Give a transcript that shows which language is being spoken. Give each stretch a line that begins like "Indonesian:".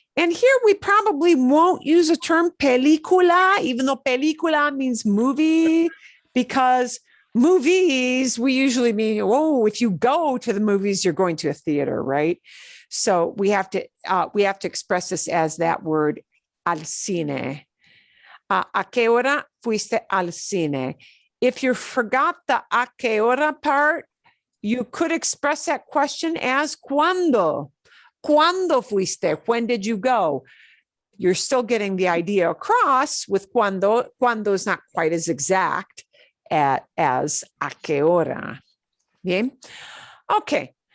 English: And here we probably won't use the term película, even though película means movie, because movies, we usually mean, if you go to the movies, you're going to a theater, right? So we have to express this as that word, al cine.
Spanish: ¿A qué hora fuiste al cine?
English: If you forgot the a qué hora part, you could express that question as cuando.
Spanish: ¿Cuándo fuiste?
English: When did you go? You're still getting the idea across with cuando. Cuando is not quite as exact as a qué hora. Bien? Okay.